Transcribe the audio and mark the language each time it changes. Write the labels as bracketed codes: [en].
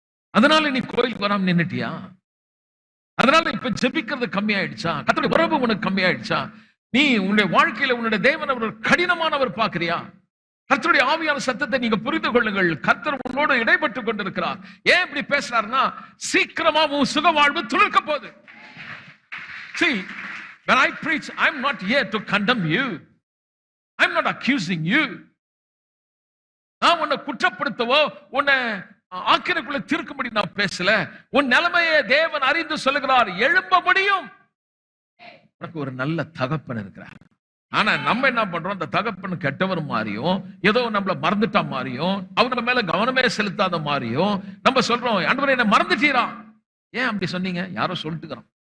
[ta] அதனால நீ கோயிலுக்கு வராம நின்னுட்டியா? அதனால இப்ப ஜெபிக்கிறது கம்மியாயிடுச்சா? கர்த்தருடைய உறவு உனக்கு கம்மியாயிடுச்சா? நீ உன்னுடைய வாழ்க்கையில உன்னுடைய தேவன் அவர் கடினமானவர் பாக்குறியா? கர்த்தருடைய ஆவியான சத்தத்தை நீங்க புரிந்து கொள்ளுங்கள். கர்த்தர் உன்னோடு இடைப்பட்டு கொண்டிருக்கிறார். ஏன் இப்படி பேசுறாருன்னா, சீக்கிரமா உன் சுக வாழ்வு துளிர்க்க போகுது. [en] See, when I preach, I'm not here to condemn you. I'm not accusing you. [ta] நான் உன்னை குற்றப்படுத்தவோ உன்னை ஆக்கிரக்குள்ள தீர்க்கும்படி நான் பேசல. உன் நிலைமையை தேவன் அறிந்து சொல்லுகிறார். எழும்ப முடியும். உனக்கு ஒரு நல்ல தகப்பன் இருக்கிறார். ஆனா நம்ம என்ன பண்றோம்? அந்த தகப்பன் கெட்டவர் மாதிரியும், ஏதோ நம்மள மறந்துட்டா மாதிரியும், அவங்க மேல கவனமே செலுத்தாத மாதிரியும் நம்ம சொல்றோம், ஆண்டவரே என்ன மறந்துட்டீரா? ஏன் அப்படி சொன்னீங்க? யாரோ சொல்லிட்டுக்கிறான்.